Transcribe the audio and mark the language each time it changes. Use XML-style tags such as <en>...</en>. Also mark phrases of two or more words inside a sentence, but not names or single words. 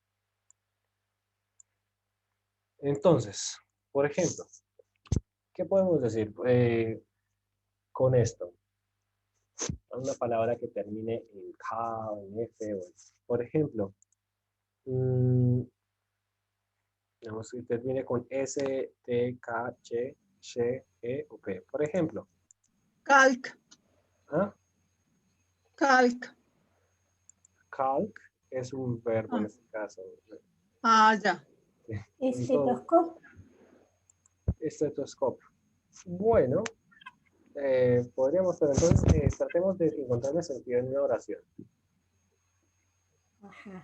<es>Entonces, por ejemplo, ¿qué podemos decir con esto? Una palabra que termine en K o en F. Por ejemplo, digamos que termine con S, T, K, Ch, Sh, E o P. Por ejemplo, Calc, ¿ah? calc. Calc es un verbo en Ah, este caso. ya. Entonces, Estetoscopio. estetoscopio. Bueno, podríamos, pero entonces tratemos de encontrarle sentido en una oración. Ajá.</es>